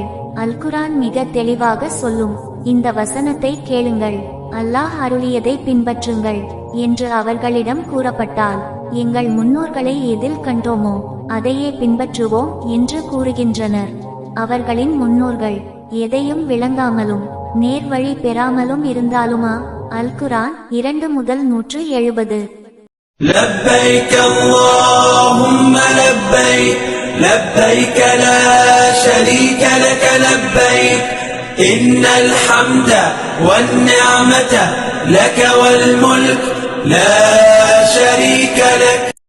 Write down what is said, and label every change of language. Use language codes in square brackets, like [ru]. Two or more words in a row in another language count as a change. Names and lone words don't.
[ta] அல் குர்ஆன் மிக தெளிவாக சொல்லும் இந்த வசனத்தை கேளுங்கள், அல்லாஹ் அருளியதை பின்பற்றுங்கள் என்று அவர்களிடம் கூறப்பட்டால் எங்கள் முன்னோர்களை எதில் கண்டோமோ அதையே பின்பற்றுவோம் என்று கூறுகின்றனர். அவர்களின் முன்னோர்கள் எதையும் விளங்காமலும் நேர்வழி பெறாமலும் இருந்தாலுமா? அல் குர்ஆன் 2:170. [ar] لبيك اللهم لبيك لبيك لا شريك لك لبيك إن الحمد والنعمة لك والملك لا شريك لك.